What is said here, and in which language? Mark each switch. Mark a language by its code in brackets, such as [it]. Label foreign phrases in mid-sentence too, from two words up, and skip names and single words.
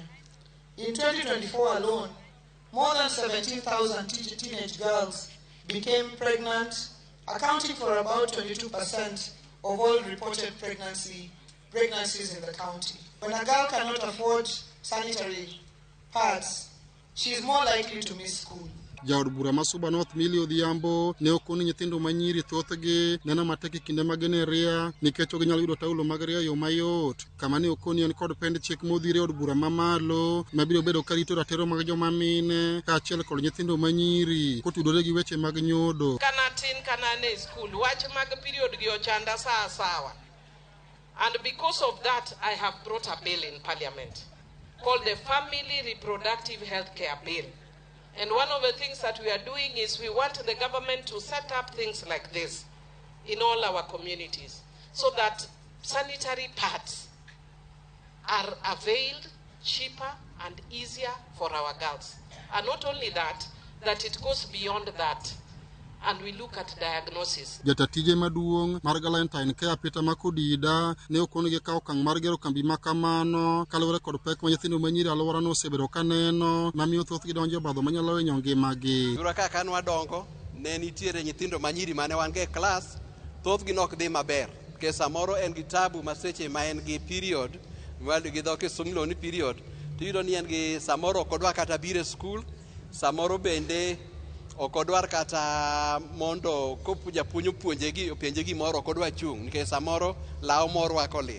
[en] In 2024 alone, more than 17,000 teenage girls became pregnant, accounting for about 22% of all reported pregnancies in the county. When a girl cannot afford sanitary pads, she is more likely to miss school. [luo] Jaod bura ma Suba North Millie Odhiambo ne okoni nyithindo ma nyiri thothgi neno matek e kinde mag ne ria nikech ok ginyalo yudo taulo mag ria yo mayot. Kama ne okoni en kod pend chik modhire od bura mamalo mabiro bedo ka rito ratiro mag joma mine kaachiel kod nyithindo ma nyiri kotudore gi weche mag nyodo. Kana ne school wach mag period gi ochanda sawa. [en] And because of that, I have brought a bill in Parliament called the Family Reproductive Health Care Bill. And one of the things that we are doing is we want the government to set up things like this in all our communities so that sanitary pads are availed cheaper and easier for our girls. And not only that, that it goes beyond that. And we look at diagnosis. [luo] Jatatije maduong' mar Galentine Care Peter Makudida ne okoni gi kawo okang' mar gero kambi ma kamano kaluwore kod pek ma nyithindo ma nyiri alworano osebedo ka neno mamiyo thothgi donjo e obadho manyalo hinyo ngimagi. Yura kaka nwadongo ne nitiere nyithindo ma nyiri mane wan go e klas, thothgi nok dhi maber ke samoro en gi tabu ma seche ma en gi period mwaldo gi dhoke somlo ni period tiyudo ni en gi samoro ok odwa kata biro e skul, samoro bende ok odwar kata mondo japuonj openje gimoro ok odwa chung' nikech samoro law moro rwako lil.